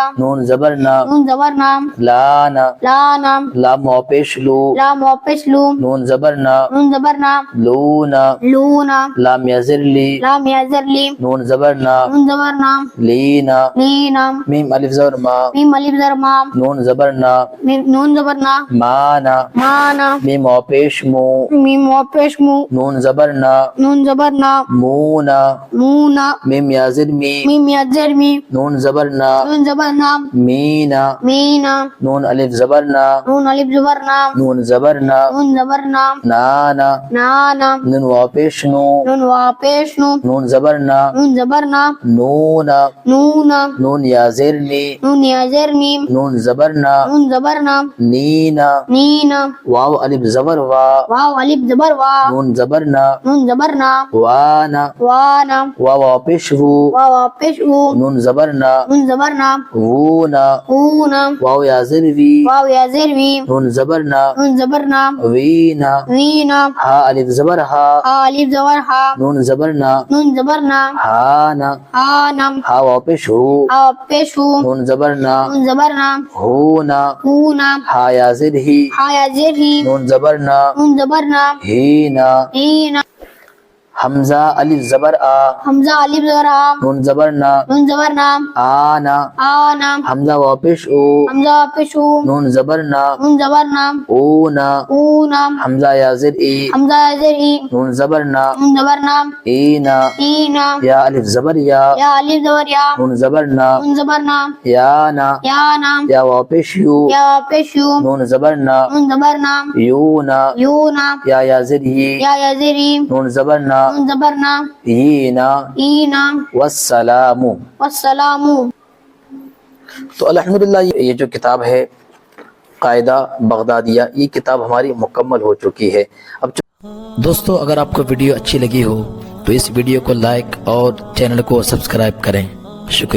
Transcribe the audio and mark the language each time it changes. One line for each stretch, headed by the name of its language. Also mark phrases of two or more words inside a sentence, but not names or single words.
Urdu: نون زبر نا نون زبر نا لانا لانا لام واپش لو لام واپس لو نون زبر نا نون زبر نا لونا لونا لام یا زر لی لام یا زر لی نون زبر نا نون زبر نا لینا لینا میم الف زبر ما میم الف زبر ما نون زبر نا نون زبر نا مانا مانا میم واپش مو میم واپس مو نون زبر نا نون زبر نا مونا مونا میم یا زر می میم یا زر می نون زبر نا نون زبر نا مینا مینا نون الف زبر نا نون الف زبر نا نون زبر نا نون زبر نا نانا نانا نون واپش نو نون واپس نو نون زبر نا نون زبر نا نونا نونا نون یا زر نی نون یا زر نیم نون زبر نا نون زبر نا نینا نینا واو الف زبر وا واو الف زبر وا نون زبر نا نون زبر نا وانا وانا واو واپش وو واو واپس او نون زبر نا نون زبر نا وونا اونا واو یا زر وی واو یا زر وی نون زبر نا نون زبر نا وینا وینا ہا الف زبر ہا الف زبر ہا نون زبر نا نون زبر نا ہانا آنا ہا واپش ہو واپس او نون زبر نا نون زبر نا ہونا اونا ہا یا زر ہی ہا یا زر ہی نون زبر نا نون زبر نا ہینا ہینا حمزہ الف زبر آ حمزہ الف زبر آ نون زبر نا نون زبر نا آنا آنا حمزہ واپش او حمزہ واپس او نون زبر نا نون زبر نا اونا اونا حمزہ یا زر ای حمزہ یا زر ای نون زبر نا نون زبر نا اینا اینا یا الف زبر یا یا الف زبر یا نون زبر نا نون زبر نا یانا یانا یا واپش یو یا واپس یو نون زبر نا نون زبر نا یونا یونا یا زر ی یا زر ای نون زبر نا نون زبر نا اینا اینا والسلام. والسلام. تو الحمدللہ یہ جو کتاب ہے قاعدہ بغدادیہ، یہ کتاب ہماری مکمل ہو چکی ہے. اب دوستو اگر آپ کو ویڈیو اچھی لگی ہو تو اس ویڈیو کو لائک اور چینل کو سبسکرائب کریں.